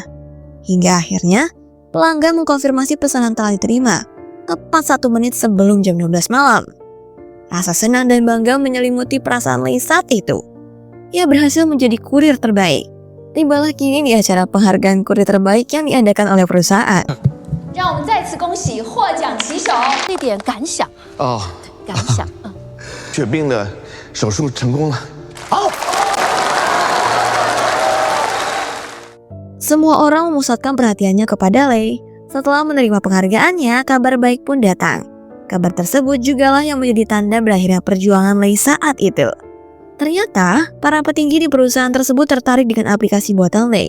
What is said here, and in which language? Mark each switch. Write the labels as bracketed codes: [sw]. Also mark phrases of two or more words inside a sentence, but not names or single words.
[id] Hingga akhirnya pelanggan mengkonfirmasi pesanan telah diterima tepat 1 menit sebelum jam 12 malam. Rasa senang dan bangga menyelimuti perasaan Lei saat itu. Ia berhasil menjadi kurir terbaik. Tibalah kini di acara penghargaan kurir terbaik yang diadakan oleh perusahaan. [zh] 让我们再次恭喜获奖旗手。一点感想哦，感想，血病的手术成功了。 [id] Semua orang memusatkan perhatiannya kepada Lei. Setelah menerima penghargaannya, kabar baik pun datang. Kabar tersebut jugalah yang menjadi tanda berakhirnya perjuangan Lei saat itu. Ternyata, para petinggi di perusahaan tersebut tertarik dengan aplikasi buatan Lei.